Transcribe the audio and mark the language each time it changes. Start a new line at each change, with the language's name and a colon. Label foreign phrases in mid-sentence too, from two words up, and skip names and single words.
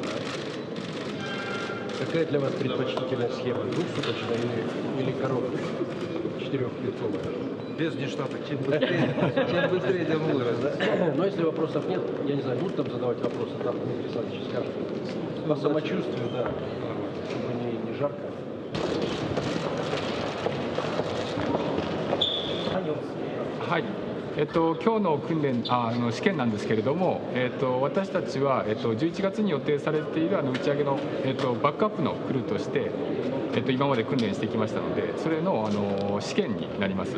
Russian: Какая для вас предпочтительная схема? Двухсуточная или короткая? 4-клетковая? Без нештаток. Чем быстрее, тем лучше. Но если вопросов нет, я не знаю, будут там задавать вопросы, там Дмитрий Александрович скажет. По самочувствию, да, чтобы не жарко. Hi.
Japanese: 今日の訓練試験なんですけれども、私たちは、11月に予定されている打ち上げの、バックアップのクルーとして、今まで訓練してきましたので、それの、試験になります。